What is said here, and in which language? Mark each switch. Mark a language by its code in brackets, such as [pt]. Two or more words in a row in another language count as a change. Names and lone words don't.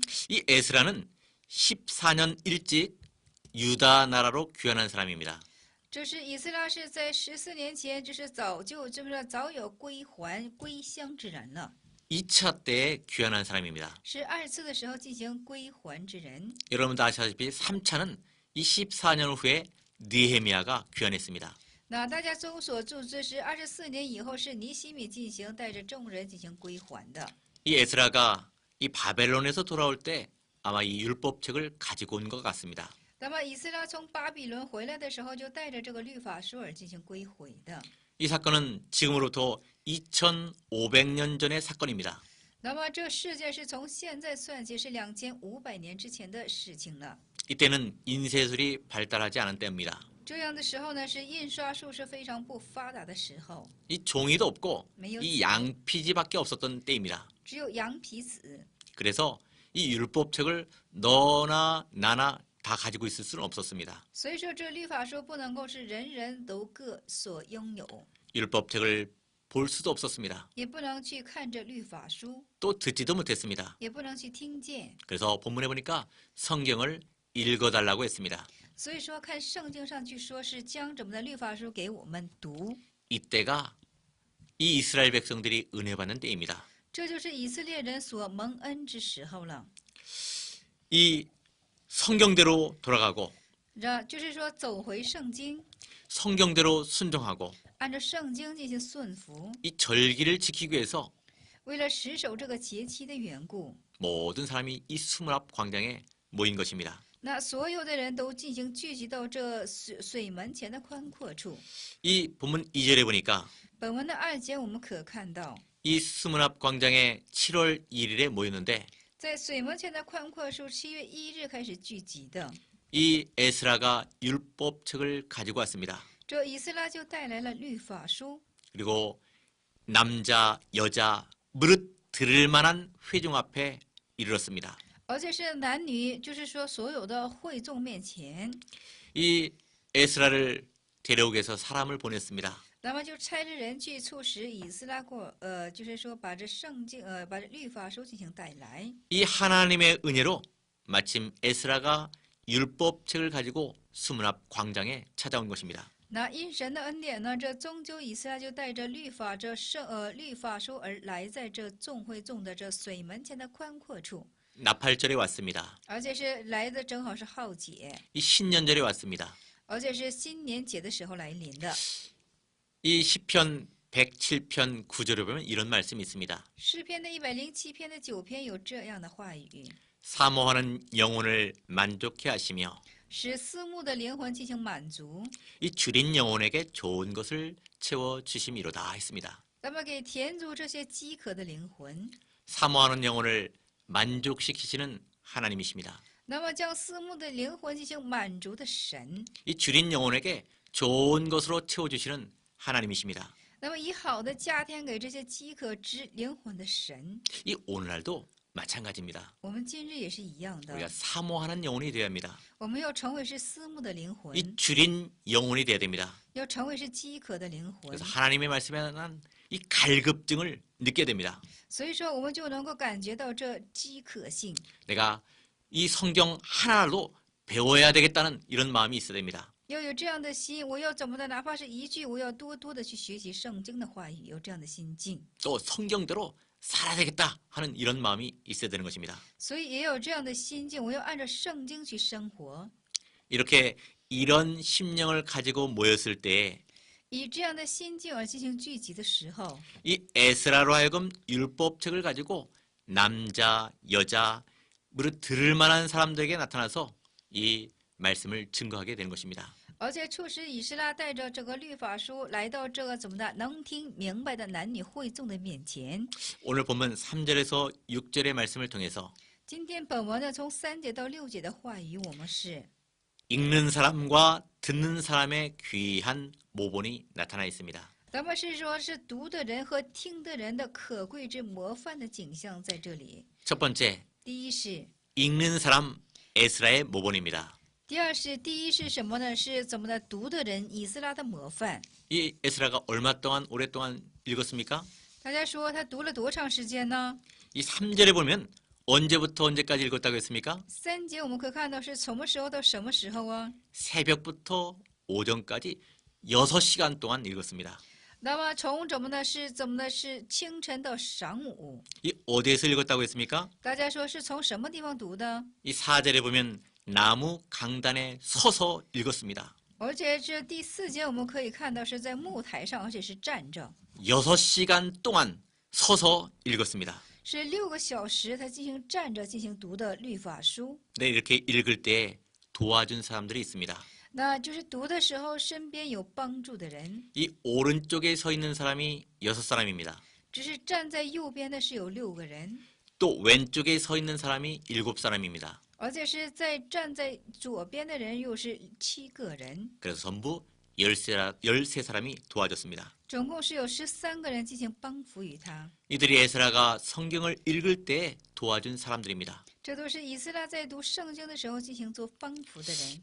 [ko] 이 에스라는 14년 일찍 유다 나라로 귀환한 사람입니다. [zh] 这是以斯拉是在14年前，就是早有归还归乡之人了， [ko] 2차 때에 귀환한 사람입니다. [zh] 是2次的时候进行归还之人。 [ko] 여러분도 아시다시피 3차는 이 14년 후에 느헤미야가 귀환했습니다. [zh] 那大家众所周知是24年以后是尼希米进行带着众人进行归还的。 [ko] 이 에스라가 이 바벨론에서 돌아올 때 아마 이 율법책을 가지고 온 것 같습니다. [zh] 那么以斯拉从巴比伦回来的时候，就带着这个律法书而进行归回的。 [ko] 이 사건은 지금으로부터 2500년 전의 사건입니다. [zh] 那么这事件是从现在算起是2500年之前的事情了。 [ko] 이때는 인쇄술이 발달하지 않은 때입니다. [zh] 这样的时候呢，是印刷术是非常不发达的时候， [ko] 이 종이도 없고 [zh] 没有 [ko] 이 양피지밖에 없었던 때입니다. [zh] 只有羊皮纸。 [ko] 그래서 이 율법책을 너나 나나 다 가지고 있을 수는 없었습니다. [zh] 所以说，这律法书不能够是人人都各所拥有， [ko] 율법책을 볼 수도 없었습니다. [zh] 也不能去看这律法书， [ko] 또 듣지도 못했습니다. [zh] 也不能去听见。 [ko] 그래서 본문에 보니까 성경을 읽어달라고 했습니다. [zh] 所以说，看圣经上去说是将这么的律法书给我们读， [ko] 이때가 이 이스라엘 백성들이 은혜 받는 때입니다. [zh] 这就是以色列人所蒙恩之时候了。 [ko] 이 성경대로 돌아가고 [zh] 就是说，走回圣经， [ko] 성경대로 순종하고 [zh] 按照圣经进行顺服， [ko] 이 절기를 지키기 위해서 [zh] 为了持守这个节期的缘故， [ko] 모든 사람이 이 수문 앞 광장에 모인 것입니다. [zh] 那所有的人都进行聚集到这水门前的宽阔处。 [ko] 이 본문 2절에 보니까 [zh] 本文的2节我们可看到， [ko] 이 수문 앞 광장에 7월 1일에 모였는데 [zh] 在水门前的宽阔处7月1日开始聚集的。 [ko] 이 에스라가 율법책을 가지고 왔습니다. [zh] 这以斯拉就带来了律法书， [ko] 그리고 남자, 여자, 무릇 들을 만한 회중 앞에 이르렀습니다. [zh] 而且是男女，就是说所有的会众面前， [ko] 이 에스라를 데려오기 위해서 사람을 보냈습니다. [zh] 那么就差着人去促使以斯拉就是说把这圣经把这律法书进行带来。 [ko] 이 하나님의 은혜로 마침 에스라가 율법책을 가지고 수문 앞 광장에 찾아온 것입니다. [zh] 那因神的恩典呢，这终究以斯拉就带着律法律法书而来，在这众会众的这水门前的宽阔处， [ko] 나팔절에 왔습니다. [zh] 而且是来的正好是浩节， [ko] 이 신년절에 왔습니다. [zh] 而且是新年节的时候来临的。 [ko] 이 시편 107편 9절에 보면 이런 말씀이 있습니다. [zh] 诗篇的107篇的9篇有这样的话语， [ko] 사모하는 영혼을 만족해 하시며 [zh] 使思慕的灵魂进行满足， [ko] 이 줄인 영혼에게 좋은 것을 채워 주심이로다 했습니다. [zh] 那么给填足这些饥渴的灵魂， [ko] 사모하는 영혼을 만족시키시는 하나님이십니다. [zh] 那么将思慕的灵魂进行满足的神， [ko] 이 줄인 영혼에게 좋은 것으로 채워 주시는 하나님이십니다. [zh] 那么以好的加添给这些饥渴之灵魂的神， [ko] 이 오늘날도 마찬가지입니다. [zh] 我们今日也是一样的， [ko] 우리가 사모하는 영혼이 되어야 합니다. [zh] 我们要成为是思慕的灵魂， [ko] 이 줄인 영혼이 되어야 됩니다. [zh] 要成为是饥渴的灵魂 [ko] 그래서 ， 하나님의 말씀에 관한 이 갈급증을 느껴야 됩니다. [zh] 所以说我们就能够感觉到这饥渴性。 [ko] 내가 이 성경 하나로 배워야 되겠다는 이런 마음이 있어야 됩니다. [zh] 要有这样的心，我要怎么的？哪怕是一句，我要多多的去学习圣经的话语，有这样的心境。 [ko] 또 성경대로 살아야 되겠다 하는 이런 마음이 있어야 되는 것입니다. [zh] 所以也有这样的心境，我要按照圣经去生活。 [ko] 이렇게 이런 심령을 가지고 모였을 때에 [zh] 以这样的心境而进行聚集的时候， [ko] 이 에스라로 하여금 율법책을 가지고 남자, 여자, 무릇 들을 만한 사람들에게 나타나서 이 말씀을 증거하게 되는 것입니다. [zh] 而且促使以斯拉带着这个律法书来到这个怎么的能听明白的男女会众的面前。 [ko] 오늘 본문 3절에서 6절의 말씀을 통해서 [zh] 今天本文呢，从3节到6节的话语，我们是 [ko] 읽는 사람과 듣는 사람의 귀한 모본이 나타나 있습니다. [zh] 咱们是说，是读的人和听的人的可贵之模范的景象在这里。 [ko] 첫 번째, [zh] 第一是， [ko] 읽는 사람 에스라의 모본입니다. [zh] 第二是，第一是什么呢？是怎么的？读的人以斯拉的模范。 [ko] 이 에스라가 얼마 동안 오랫동안 읽었습니까? [zh] 大家说他读了多长时间呢？ [ko] 이 3절에 보면 언제부터 언제까지 읽었다고 했습니까? [zh] 3节我们可以看到是什么时候到什么时候啊？ [ko] 새벽부터 오전까지 6시간 동안 읽었습니다. [zh] 那么从怎么呢？是怎么呢？是清晨到晌午。 [ko] 이 어디에서 읽었다고 했습니까? [zh] 大家说是从什么地方读的？ [ko] 이 4절에 보면 나무 강단에 서서 읽었습니다. [zh] 而且这第4节我们可以看到是在木台上，而且是站着， [ko] 6시간 동안 서서 읽었습니다. [zh] 是6个小时他进行站着进行读的律法书。 [ko] 네, 이렇게 읽을 때 도와준 사람들이 있습니다. [zh] 那就是读的时候身边有帮助的人， [ko] 이 오른쪽에 서 있는 사람이 6사람입니다. [zh] 只是站在右边的是有6个人， [ko] 또 왼쪽에 서 있는 사람이 7사람입니다. [zh] 而且是站在左边的人又是7个人， [ko] 그래서 전부 13사람이 도와줬습니다. [zh] 总共是有13个人进行帮扶于他。 [ko] 이들이 에스라가 성경을 읽을 때 도와준 사람들입니다. [zh] 这都是以斯拉在读圣经的时候进行做帮扶的人。